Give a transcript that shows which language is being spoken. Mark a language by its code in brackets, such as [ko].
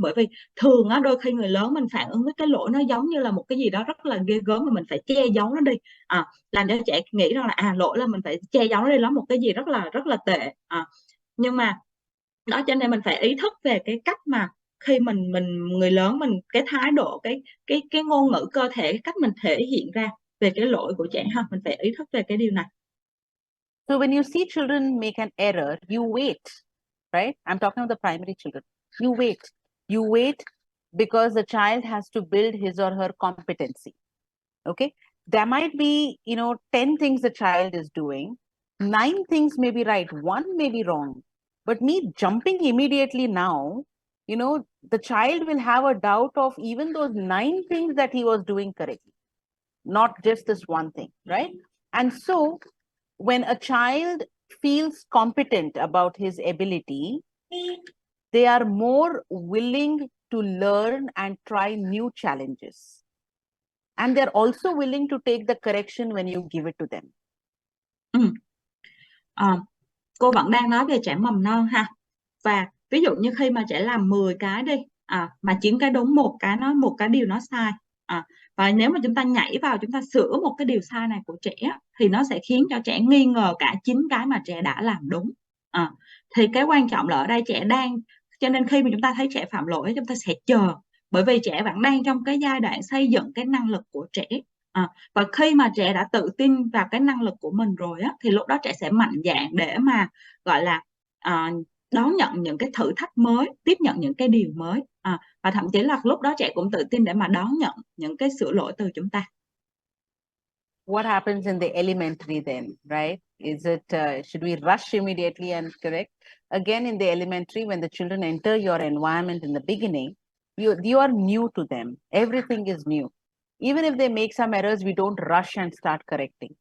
[vi] Bởi vì thường đôi khi người lớn mình phản ứng với cái lỗi nó giống như là một cái gì đó rất là ghê gớm mà mình phải che giấu nó đi, làm cho trẻ nghĩ rằng là lỗi là mình phải che giấu nó đi, nó một cái gì rất là tệ. Nhưng mà đó, cho nên mình phải ý thức về cái cách mà khi mình người lớn mình, cái thái độ, cái ngôn ngữ cơ thể, cái cách mình thể hiện ra về cái lỗi của trẻ ha, mình phải ý thức về cái điều này. [en] So when you see children make an error, you wait, right? I'm talking about the primary children. You wait because the child has to build his or her competency. Okay, there might be 10 things the child is doing, 9 things may be right, 1 may be wrong, but me jumping immediately now, the child will have a doubt of even those 9 things that he was doing correctly, not just this one thing, right? And so when a child feels competent about his ability, they are more willing to learn and try new challenges. And they're also willing to take the correction when you give it to them. [vi] Cô vẫn đang nói về trẻ mầm non ha. Và ví dụ như khi mà trẻ làm 10 cái đi, mà 9 cái đúng, một cái điều nó sai, và nếu mà chúng ta nhảy vào chúng ta sửa một cái điều sai này của trẻ thì nó sẽ khiến cho trẻ nghi ngờ cả 9 cái mà trẻ đã làm đúng. Thì cái quan trọng là ở đây cho nên khi mà chúng ta thấy trẻ phạm lỗi, chúng ta sẽ chờ, bởi vì trẻ vẫn đang trong cái giai đoạn xây dựng cái năng lực của trẻ. Và khi mà trẻ đã tự tin vào cái năng lực của mình rồi thì lúc đó trẻ sẽ mạnh dạn để mà gọi là đón nhận những cái thử thách mới, tiếp nhận những cái điều mới, và thậm chí là lúc đó trẻ cũng tự tin để mà đón nhận những cái sửa lỗi từ chúng ta. [en] What happens in the elementary then, right? Is it, should we rush immediately and correct? Again, in the elementary, when the children enter your environment in the beginning, you are new to them. Everything is new. Even if they make some errors, we don't rush and start correcting.